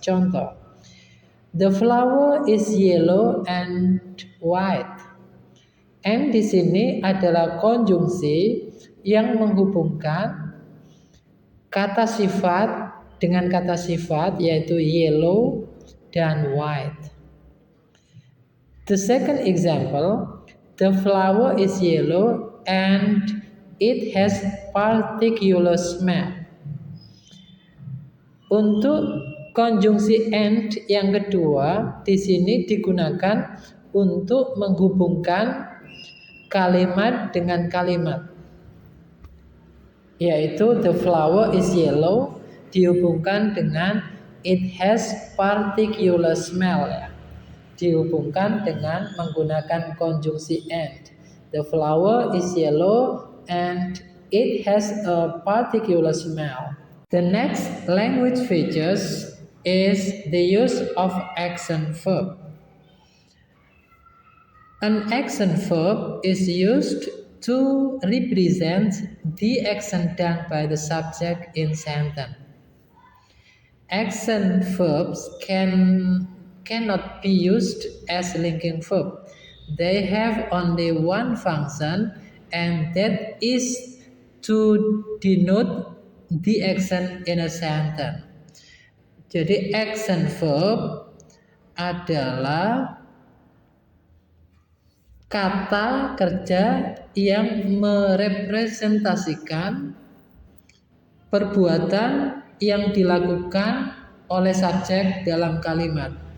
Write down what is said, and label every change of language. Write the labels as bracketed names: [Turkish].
[Indonesian] Contoh, [English] the flower is yellow and white. [Indonesian] And di sini adalah konjungsi yang menghubungkan kata sifat dengan kata sifat, yaitu yellow dan white. [English] The second example, the flower is yellow and it has particular smell. [Indonesian] Untuk konjungsi and yang kedua di sini digunakan untuk menghubungkan kalimat dengan kalimat, yaitu [English] the flower is yellow [Indonesian] dihubungkan dengan [English] it has particular smell [Indonesian] ya. Dihubungkan dengan menggunakan konjungsi and. [English] The flower is yellow and it has a particular smell. The next language features is the use of action verb. An action verb is used to represent the action done by the subject in sentence. Action verbs cannot be used as linking verb. They have only one function, and that is to denote the action in a sentence. [Indonesian] Jadi action verb adalah kata kerja yang merepresentasikan perbuatan yang dilakukan oleh subjek dalam kalimat.